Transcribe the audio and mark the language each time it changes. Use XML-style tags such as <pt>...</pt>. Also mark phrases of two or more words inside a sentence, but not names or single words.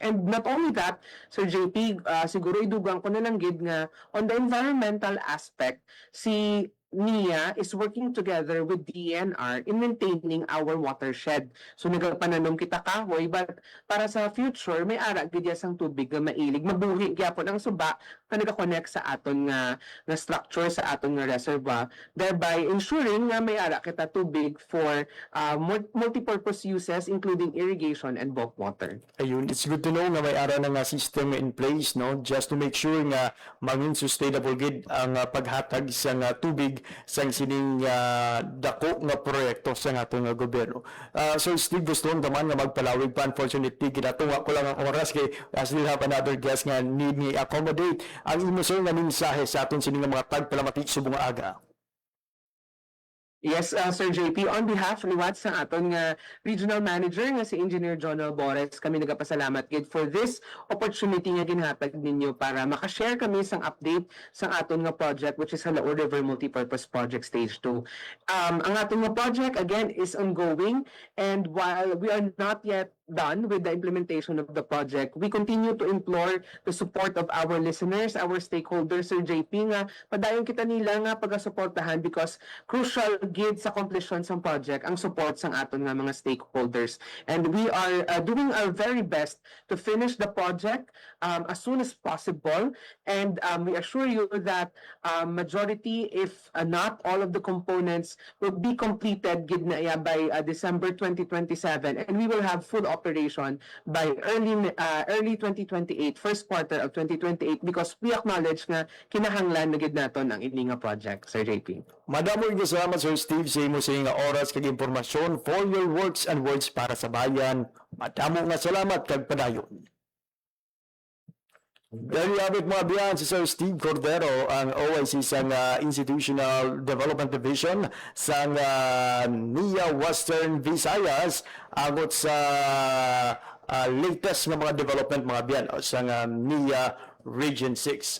<en>And not only that, Sir JP,</en> <hil>siguro idugang ko na lang gid nga</hil> <en>on the environmental aspect, si NIA is working together with DENR in maintaining our watershed.</en> <hil>So nagpananom kita kahoy, but para sa future may ara gid sang tubig nga mailig mabuhi gyapon ang suba nga naka-connect sa aton nga structure sa aton nga reservoir,</hil> <en>thereby ensuring</en> <hil>nga may ara kita tubig</hil> <en>for multi-purpose uses including irrigation and bulk water.</en> <hil>Ayun,</hil> <en>it's good to know</en> <hil>nga may ara na nga</hil> <en>system in place,</en> <hil>no,</hil> <en>just to make sure</en> <hil>nga maging sustainable gid ang paghatag sa nga tubig sang sining dako nga proyekto sa atong gobyerno. So Steve, gusto naman nga magpalawig pa, unfortunately ginatunga ko lang ang oras kay</hil> <en>I still have another guest</en> <hil>nga need ni accommodate ang imo sir nga mensahe sa aton sining mga tagpalamati subong aga. Yes, Sir JP,</hil> <en>on behalf</en> <hil>ni Watts sa aton nga</hil> <en>regional manager</en> <hil>nga si Engineer Jonel Bores, kami nagapasalamat gid</hil> <en>for this opportunity</en> <hil>nga ginhatag ninyo para makashare kami sang update sa aton nga project,</hil> <en>which is</en> <hil>Halaor River Multipurpose Project Stage 2. Ang aton nga</hil> <en>project again is ongoing, and while we are not yet done with the implementation of the project, we continue to implore the support of our listeners, our stakeholders, Sir JP,</en> <hil>nga padayon kita nila nga pagasuportahan</hil> <en>because</en> <hil>crucial gid sa completion sa project ang support sang aton nga mga stakeholders.</hil> <en>And we are doing our very best to finish the project as soon as possible, and we assure you that majority, if not all of the components, will be completed</en> <hil>gid na</hil> <en>by December 2027, and we will have full operation by early 2028, first quarter of 2028, because we acknowledge</en> <hil>nga kinahanglan na gid naton ang ini nga project,</hil> <en>Sir JP.</en> <hil>Madamo yung salamat, Sir Steve, sa imo sa nga oras kag impormasyon</hil> <en>for your works and words</en> <hil>para sa bayan. Madamo nga salamat kag padayon.</hil> <en>There you have it,</en> <hil>mga biyan, si Sir Steve Cordero, ang OIC sa Institutional Development Division sa NIA Western Visayas, agot sa latest nga mga development, mga biyan, sa NIA Region 6.</hil>